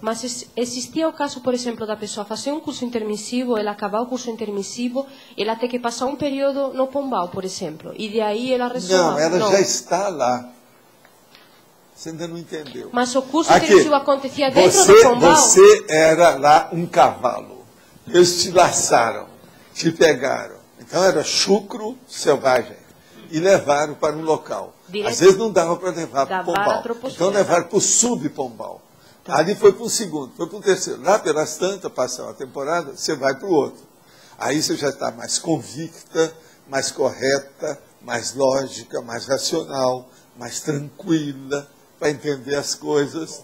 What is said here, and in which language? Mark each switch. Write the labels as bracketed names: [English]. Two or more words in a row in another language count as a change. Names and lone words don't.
[Portuguese] Mas existia o caso, por exemplo, da pessoa fazer um curso intermissivo, ela acabar o curso intermissivo, ela ter que passar um período no Pombal, por exemplo, e de aí ela resolve. Não, ela já está lá. Você ainda não entendeu. Mas o curso intermissivo acontecia dentro do Pombal? Você era lá um cavalo. Eles te laçaram, te pegaram. Então era chucro selvagem. E levaram para um local. Às vezes não dava para levar para o Pombal. Então levaram para o sub-Pombal. Tá. Ali foi para o segundo, foi para o terceiro. Lá pelas tantas, passar uma temporada, você vai para o outro. Aí você já está mais convicta, mais correta, mais lógica, mais racional, mais tranquila, para entender as coisas.